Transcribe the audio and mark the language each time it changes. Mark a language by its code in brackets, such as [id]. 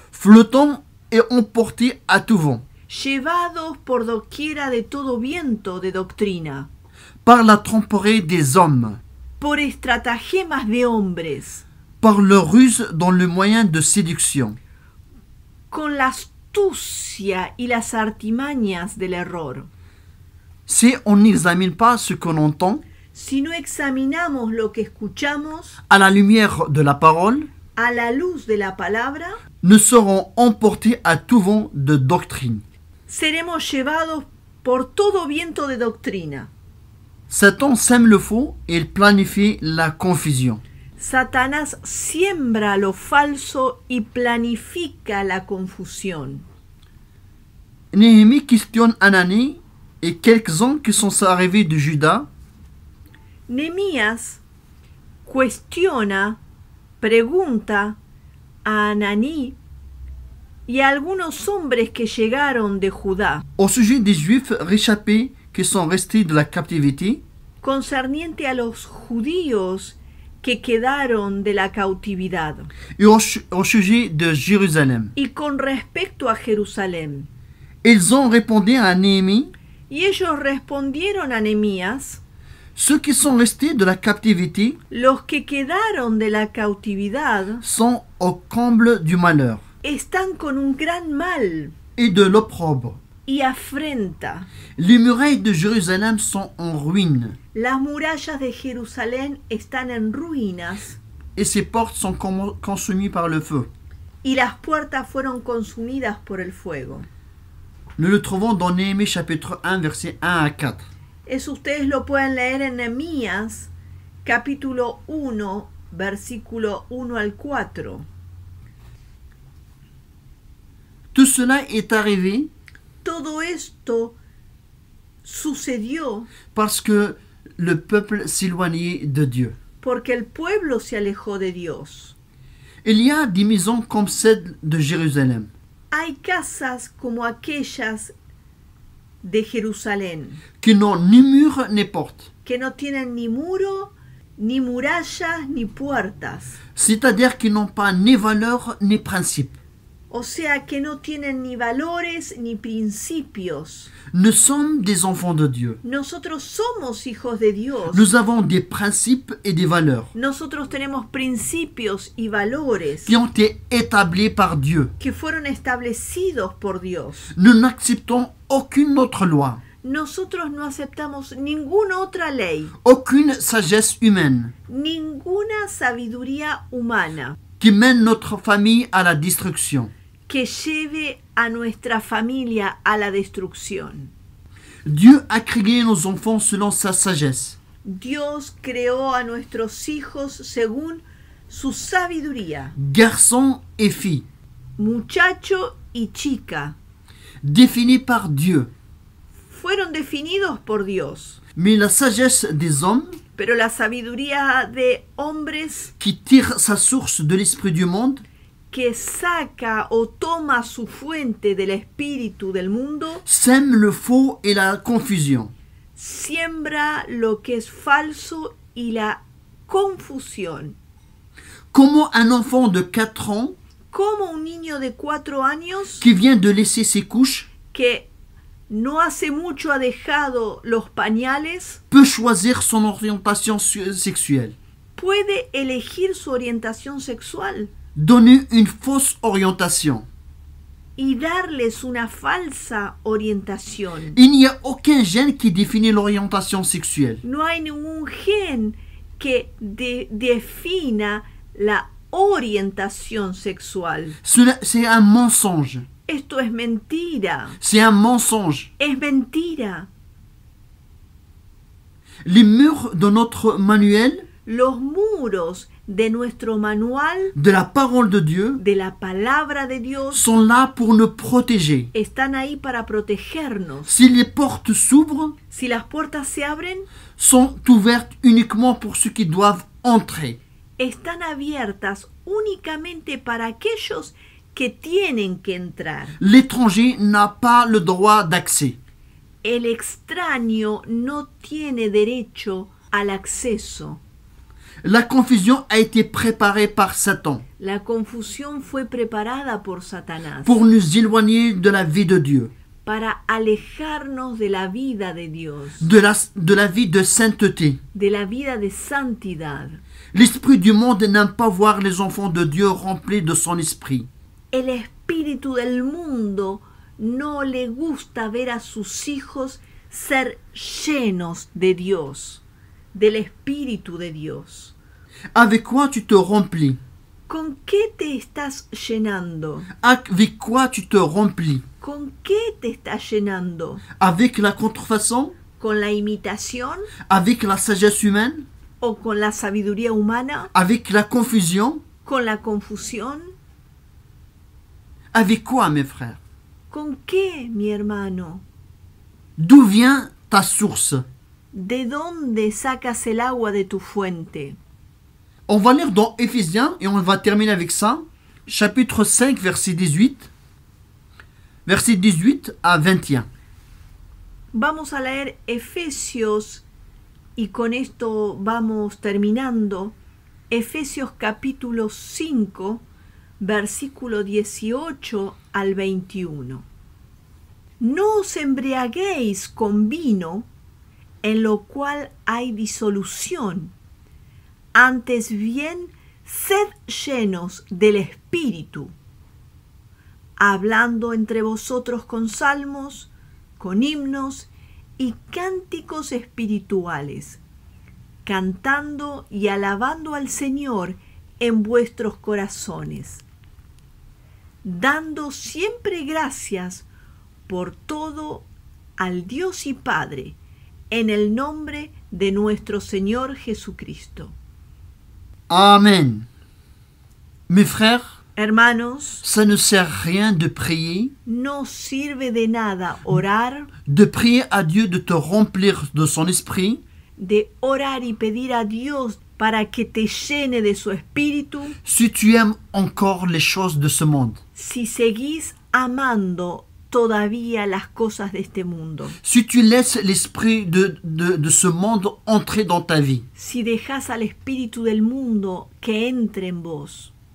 [fr] flottants et emportés à tout vent, [es] llevados por doquiera de todo viento de doctrina, [fr] par la tromperie des hommes, [es] por estratagemas de hombres, [fr] par leur ruse dans le moyen de séduction. [es] con la astucia y las artimañas del error. [fr] Si on n'examine pas ce qu'on entend [es] Si no examinamos lo que escuchamos [fr] à la lumière de la parole, [es] a la luz de la palabra, [fr] nous serons emportés à tout vent de doctrine. [es] seremos llevados por todo viento de doctrina. [fr] Satan sème le faux et il planifie la confusion. [es] Satanás siembra lo falso y planifica la confusión. [fr] Néhémie questionne Ananie et quelques-uns qui sont arrivés de Juda [es] Nehemías cuestiona, pregunta a Ananí y a algunos hombres que llegaron de Judá [fr] au sujet des Juifs réchappés qui sont restés de la captivité [es] concerniente a los judíos que quedaron de la cautividad [fr] et au sujet de Jérusalem. [es] y con respecto a Jerusalén. [fr] Ils ont répondu à Néhémie, [es] Y ellos respondieron a Nehemías: [fr] ceux qui sont restés de la captivité [es] los que quedaron de la cautividad [fr] sont au comble du malheur [es] están con un gran mal [fr] et de l'opprobre. [es] y afrenta. [fr] Les murailles de Jérusalem sont en ruine [es] Las murallas de Jerusalén están en ruinas [fr] et ses portes sont consumées par le feu. [es] y las puertas fueron consumidas por el fuego. [fr] Nous le trouvons dans Néhémie chapitre 1 versets 1 à 4. [es] Eso ustedes lo pueden leer en Nehemías capítulo 1 versículo 1 al 4. [fr] Tout cela est arrivé [es] Todo esto sucedió [fr] parce que le peuple s'éloignait de Dieu. [es] porque el pueblo se alejó de Dios. [fr] Il y a des maisons comme celle de Jérusalem [es] Hay casas como aquellas de Jerusalén, [fr] qui n'ont ni mur ni porte. [es] que no tienen ni muro, ni murallas, ni puertas. [fr] C'est-à-dire qu'ils n'ont pas ni valeur ni principe. [es] O sea que no tienen ni valores ni principios. [fr] Nous sommes des enfants de Dieu. [es] Nosotros somos hijos de Dios. [fr] Nous avons des principes et des valeurs [es] Nosotros tenemos principios y valores [fr] qui ont été établis par Dieu. [es] que fueron establecidos por Dios. [fr] Nous n'acceptons aucune autre loi, [es] Nosotros no aceptamos ninguna otra ley, [fr] aucune sagesse humaine [es] ninguna sabiduría humana [fr] qui mène notre famille à la destruction. [es] que lleve a nuestra familia a la destrucción. [fr] Dieu a créé nos enfants selon sa sagesse. [es] Dios creó a nuestros hijos según su sabiduría, [fr] Garçons et filles, [es] muchacho y chica, [fr] définis par Dieu. [es] fueron definidos por Dios. [fr] Mais la sagesse des hommes, [es] Pero la sabiduría de hombres [fr] qui tire sa source de l'esprit du monde, [es] que saca o toma su fuente del espíritu del mundo, [fr] sème le faux et la confusion. [es] siembra lo que es falso y la confusión. [fr] Comment un enfant de 4 ans [es] Como un niño de 4 años [fr] qui vient de laisser ses couches [es] que no hace mucho ha dejado los pañales [fr] peut choisir son orientation sexuelle, [es] puede elegir su orientación sexual [fr] donner une fausse orientation. [es] y darles una falsa orientación. [fr] Il n'y a aucun gène qui définit l'orientation sexuelle. [es] No hay ningún gen que defina la orientación sexual. [fr] C'est un mensonge. [es] Esto es mentira. [fr] C'est un mensonge. [es] Es mentira. [fr] Les murs de notre manuel [es] Los muros de nuestro manual [fr] de la parole de Dieu [es] de la palabra de Dios [fr] sont là pour nous protéger. [es] están ahí para protegernos. [fr] Si les portes s'ouvrent, [es] Si las puertas se abren, [fr] sont ouvertes uniquement pour ceux qui doivent entrer. [es] están abiertas únicamente para aquellos que tienen que entrar. [fr] L'étranger n'a pas le droit d'accès. [es] El extraño no tiene derecho al acceso. [fr] La confusion a été préparée par Satan [es] La confusión fue preparada por Satanás [fr] pour nous éloigner de la vie de Dieu, [es] para alejarnos de la vida de Dios, [fr] de la vie de sainteté. [es] de la vida de santidad. [fr] L'esprit du monde n'aime pas voir les enfants de Dieu remplis de son esprit. [es] El espíritu del mundo no le gusta ver a sus hijos ser llenos de Dios, del Espíritu de Dios. [fr] Avec quoi tu te remplis? [es] ¿Con qué te estás llenando? [fr] Avec quoi tu te remplis? [es] ¿Con qué te estás llenando? [fr] Avec la contrefaçon? [es] ¿Con la imitación [fr] Avec la sagesse humaine? [es] o con la sabiduría humana? [fr] Avec la confusion? [es] ¿Con la confusión? [fr] Avec quoi, mes frères? [es] ¿Con qué, mi hermano? [fr] D'où vient ta source? [es] ¿De dónde sacas el agua de tu fuente? [fr] On va lire dans Éphésiens, et on va terminer avec ça, chapitre 5, verset 18, verset 18 à 21. [es] Vamos a leer Efesios y con esto vamos terminando. Efesios capítulo 5, versículo 18 al 21. No os embriaguéis con vino, en lo cual hay disolución. Antes bien, sed llenos del Espíritu, hablando entre vosotros con salmos, con himnos y cánticos espirituales, cantando y alabando al Señor en vuestros corazones, dando siempre gracias por todo al Dios y Padre, en el nombre de nuestro Señor Jesucristo. [fr] Amen. Mes frères, [es] Hermanos, [fr] ça ne sert à rien de prier, [es] no sirve de nada orar, [fr] de prier à Dieu de te remplir de son esprit, [es] de orar y pedir a Dios para que te llene de su espíritu, [fr] si tu aimes encore les choses de ce monde. [es] si seguís amando todavía las cosas de este mundo. [fr] Si tu laisses l'esprit de ce monde entrer dans ta vie. [es] Si dejas al espíritu del mundo que entre en vos.